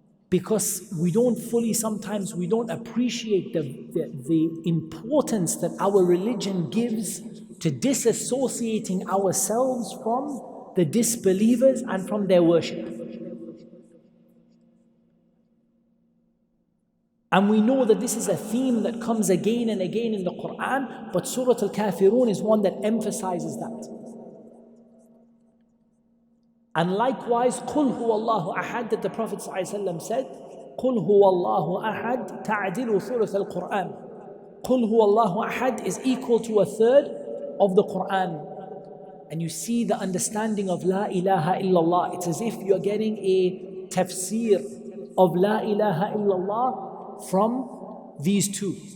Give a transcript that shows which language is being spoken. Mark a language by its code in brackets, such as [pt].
[en] Because we don't fully, sometimes we don't appreciate the importance that our religion gives to disassociating ourselves from the disbelievers and from their worship. And we know that this is a theme that comes again and again in the Quran, but Surah Al-Kafirun is one that emphasizes that. And likewise, [ar] قُلْ هُوَ اللَّهُ أَحَدٌ, [en] that the Prophet ﷺ said, [ar] قُلْ هُوَ اللَّهُ أَحَدٌ تَعْدِلُ ثُلُثَ الْقُرْآنِ. قُلْ هُوَ اللَّهُ أَحَدٌ [en] is equal to 1/3 of the Quran. And you see the understanding of La ilaha illallah. It's as if you're getting a tafsir of La ilaha illallah from these 2.